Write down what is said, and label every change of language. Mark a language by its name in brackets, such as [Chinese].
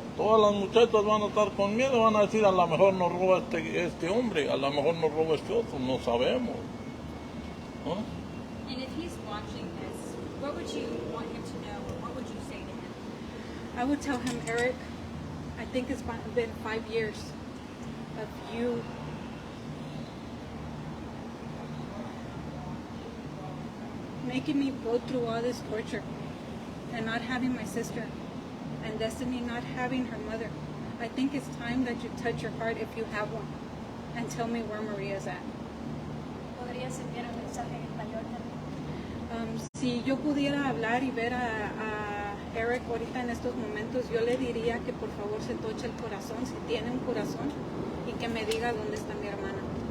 [Spanish] Todas las muchachas van a estar con miedo, van a decir, a lo mejor nos roba este hombre, a lo mejor nos roba este otro, no sabemos. ¿No? [English] And if he's watching this, what would you want him to know, or what would you say to him? I would tell him, Eric, I think it's been 5 years of you making me go through all this torture and not having my sister and Destiny not having her mother. I think it's time that you touch your heart if you have one and tell me where Maria's at. [Spanish] ¿Podrías enviar un mensaje en español también? Si yo pudiera hablar y ver a Eric ahorita en estos momentos, yo le diría que por favor se toche el corazón, si tiene un corazón, y que me diga dónde está mi hermana.